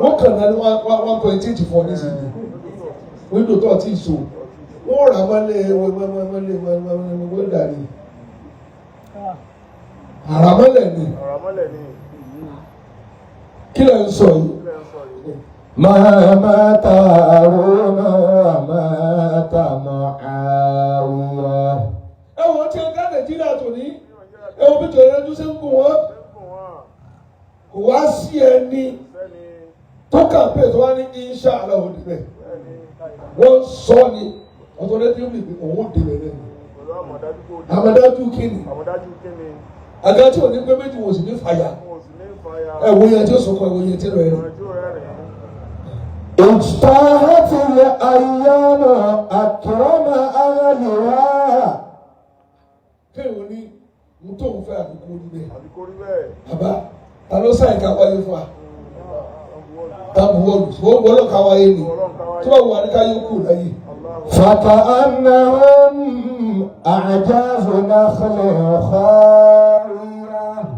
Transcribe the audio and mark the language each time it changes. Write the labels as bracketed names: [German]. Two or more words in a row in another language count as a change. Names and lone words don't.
[Yoruba] Wọ́n kàn náà ní [English] one, one, one point eight [Yoruba] fún ọ nísìnyí. Wíńdò tó ti so. Wọ́n rà mọ́lẹ̀, wọ́n, wọ́n, wọ́n, mọ́lẹ̀, wọ́n, wọ́n, wọ́n, wọ́n dà ní. Àrà mọ́lẹ̀ ni. Àrà mọ́lẹ̀ ni. Kí lẹ ń sọ yìí? Kí lẹ ń sọ yìí? [Arabic] ما مات هارون ومات معاوية. [Yoruba] Ẹ wo tí ẹ dá Nàìjíríà tò ní? Ẹ wo bí tòun ẹjú ṣe ń gùn wọ́n. Ṣé ń gùn wọ́n? Kò wá sí ẹni Sẹ́ni. tó kàmpé tó wá ní [Arabic] إن شاء الله [Yoruba] ó di bẹ́ẹ̀. Sẹ́ni. Wọ́n sọ ni, authoritatively pé òun ó di bẹ́ẹ̀ lẹ́nu. Pẹ̀lú àmọ̀dájú kó di. Àmọ̀dájú kí ni? Àmọ̀dájú kí ni? Àga tí ò ní pé méjì wò sì ní fàyà. Wọ́n ò sì ní fàyà. Ẹ wo yẹn tí ó sunkún, ẹ wo yẹn tí ó rẹ̀ rẹ̀. Ìrìnàjò rẹ̀ rìn. [Arabic] اجتاحت الأيام أكرم أهلها. [Yoruba] Kéèyàn ní, mo tó ń fẹ́ àbí kó rí bẹ́ẹ̀. Àbí kó rí bẹ́ẹ̀. Bàbá, ta ló sáyìn ká wáyé fún wa? Mm. Ta bu wọ́ọ̀lù? Wọ́n wọ́n ló ká wáyé ni. Ọlọ́run ká wáyé. Tí wọ́n wà ní ká yóò kù láyé. [Arabic] Allahu. فكأنهم أعجاز نخل خاوية.